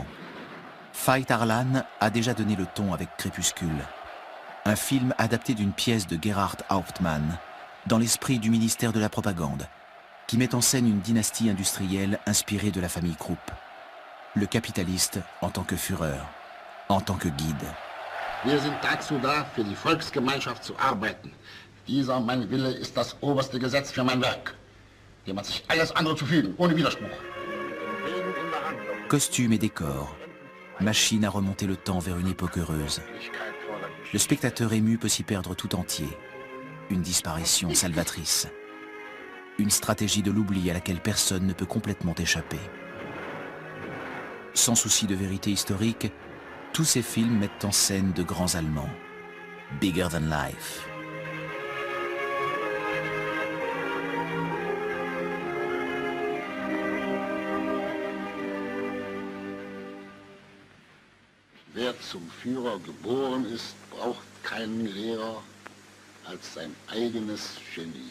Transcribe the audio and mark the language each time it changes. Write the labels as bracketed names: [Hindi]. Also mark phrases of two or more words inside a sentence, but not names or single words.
[French] Veit Harlan a déjà donné le ton avec Crépuscule, un film adapté d'une pièce de Gerhard Hauptmann, dans l'esprit du ministère de la propagande, qui met en scène une dynastie industrielle inspirée de la famille Krupp. Le capitaliste en tant que Führer, en tant que guide. [German] Wir sind dazu da, für die Volksgemeinschaft zu arbeiten. Dieser mein Wille ist das oberste Gesetz für mein Werk. Dem hat sich alles andere zu fügen, ohne Widerspruch. [French] Costumes et décors, machine à remonter le temps vers une époque heureuse. Le spectateur ému peut s'y perdre tout entier. Une disparition salvatrice. Une stratégie de l'oubli à laquelle personne ne peut complètement échapper. Sans souci de vérité historique, tous ces films mettent en scène de grands Allemands. [English] Bigger than life. [German] Wer zum Führer geboren ist, braucht keinen Lehrer als sein eigenes Genie.